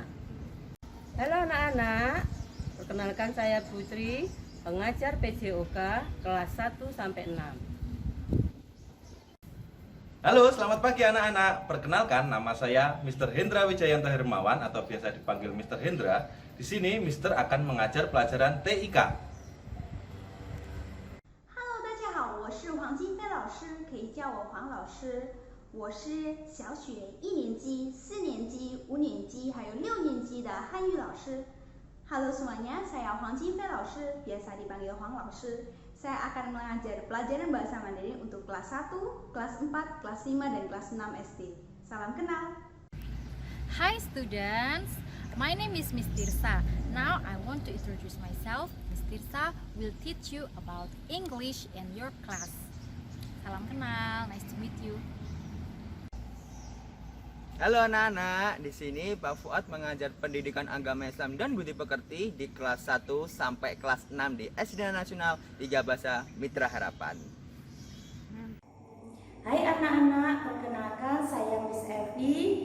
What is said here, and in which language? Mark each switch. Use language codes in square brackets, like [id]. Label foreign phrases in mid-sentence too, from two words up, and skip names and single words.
[id] Halo anak-anak, perkenalkan saya Putri, pengajar PJOK kelas 1 sampai 6. Halo, selamat pagi anak-anak. Perkenalkan, nama saya Mr. Hendra Wijayanto Hermawan atau biasa dipanggil Mr. Hendra. Di sini Mr. akan mengajar pelajaran TIK. [zh] 大家好，我是黄金飞老师，可以叫我黄老师。我是小学1年级、4年级、5年级还有6年级的汉语老师。 [id] Halo semuanya, saya Huang Jinfei [zh] 老师, [id] biasa dipanggil Huang老师. Saya akan mengajar pelajaran bahasa Mandarin untuk kelas 1, kelas 4, kelas 5, dan kelas 6 SD. Salam kenal. [en] Hi students, my name is Miss Tirsa. Now I want to introduce myself. Miss Tirsa will teach you about English in your class. [id] Salam kenal, [en] nice to meet you. [id] Halo anak-anak, di sini Pak Fuad mengajar pendidikan agama Islam dan budi pekerti di kelas 1 sampai kelas 6 di SD Nasional 3 Bahasa Mitra Harapan. Hai anak-anak, perkenalkan saya Miss Evi.